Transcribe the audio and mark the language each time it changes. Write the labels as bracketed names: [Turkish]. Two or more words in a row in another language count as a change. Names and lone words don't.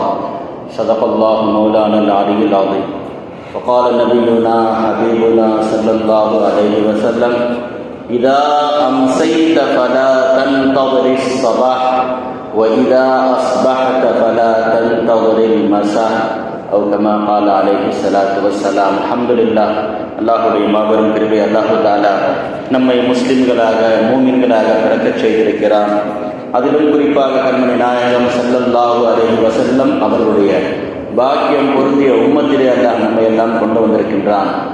[Arabic] صدق الله مولانا العلي العظيم. فقال نبينا حبيبنا صلى الله عليه وسلم: إذا أمسيت فلا تنتظر الصباح وإذا أصبحت فلا تنتظر المساء أو كما قال عليه الصلاة والسلام. [Tamil] அல்ஹம்துலில்லாஹ். அல்லாஹுடைய மாபெரும் கிருபை [Arabic] الله تعالى [Tamil] நம்மை முஸ்லிம்களாக மூமின்களாக பிறக்கச் செய்திருக்கிறான். அதிலும் குறிப்பாக கண்மணி நாயகம் [Arabic] صلى الله عليه وسلم [Tamil] அவர்களுடைய பாக்கியம் பொருந்திய உம்மத்திலே அல்லாஹ் நம்மை எல்லாம் கொண்டு வந்திருக்கின்றான்.